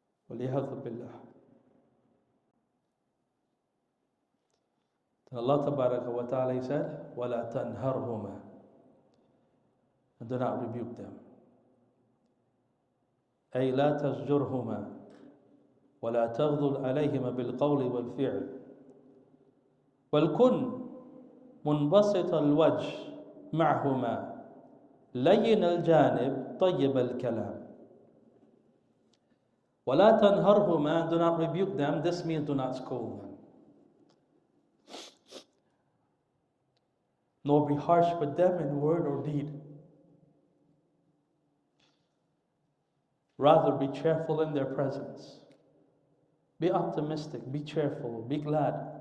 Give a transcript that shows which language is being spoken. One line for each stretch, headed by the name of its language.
Arabic: وَلِيَهَذُ بِاللَّهِ.
English: Allah Tabaraka wa Ta'ala said,
Arabic: وَلَا تَنْهَرْهُمَا.
English: And do not rebuke them.
Arabic: أي لا تزجرهما ولا تغضل عليهما بالقول والفعل ولكن منبسط الوجه معهما لين الجانب طيب الكلام. ولا تنهرهما,
English: do not rebuke them. This means do not scold them, nor be harsh with them in word or deed. Rather, be cheerful in their presence. Be optimistic, be cheerful, be glad.